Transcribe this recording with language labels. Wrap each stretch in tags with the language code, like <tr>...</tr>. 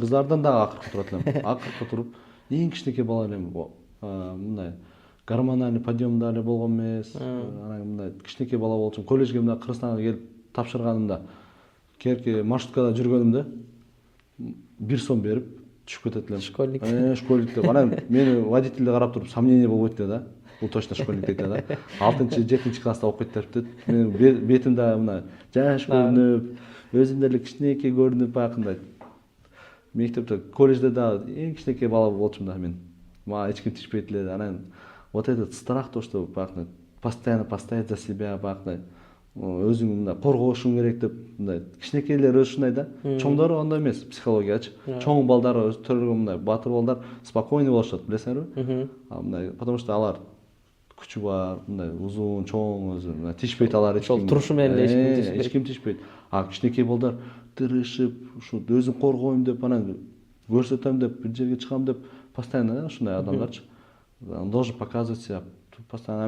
<ky>Кыздардан дагы акыркы турат элем. Акыркы туруп, эң кичинекей бала элем. Мындай гормональный подъемда эле болгон эмес. Анан мындай кичинекей бала болчумун. Колледжге мына Кыргызстанга келип тапшырганымда, кээинки маршруткада жүргөнүмдө 1 сом берип түшүп кетет элем. Школьник. Школьник деп. Анан мени водитель карап туруп сомнение болбойт да. Бул точно школьник дейт да. 6-7 класста окуйт деп. Менин бетимде мына жаш көрүнүп, өзүм деле кичинекей көрүнүп баягындай. Мектепте, колледжде да эң кичинекей бала болчумун да мен. Мага эч ким тишпейт эле. Анан вот этот страх, то что баягындай постоянно постоять за себя, баягындай өзүң мындай коргошуң керек деп, мындай кичинекейлер ушундай да. Чоңдор андай эмес, психологиячы. Чоң балдар төрөгө мындай батыр балдар спокойный болушат, билесиңерби? А мындай, потому что алар күчү бар, мындай узун, чоң өзү, мындай тишпейт алар эч ким. Ошол турушу менен эле эч ким тишпейт. А кичинекей балдар тырышып, ушу өзүм коргойм деп, анан көрсөтөм деп, бир жерге чыгам деп, постоянно ушундай адамдарчы.</ky> <ru>Он должен показывать себя постоянно.</ru>